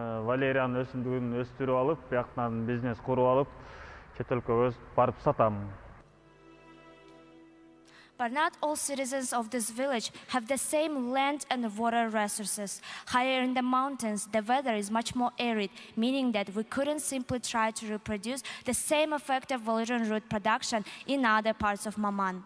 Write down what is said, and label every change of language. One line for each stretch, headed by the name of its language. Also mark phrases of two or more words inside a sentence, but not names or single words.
Kyrgyz: Валериан өсүмдүгүн өстүрүп алып, бияктан бизнес куруп алып, чет өлкөгө барып сатам.
English: But not all citizens of this village have the same land and water resources. Higher in the mountains, the weather is much more arid, meaning that we couldn't simply try to reproduce the same effective valerian root production in other parts of Maman.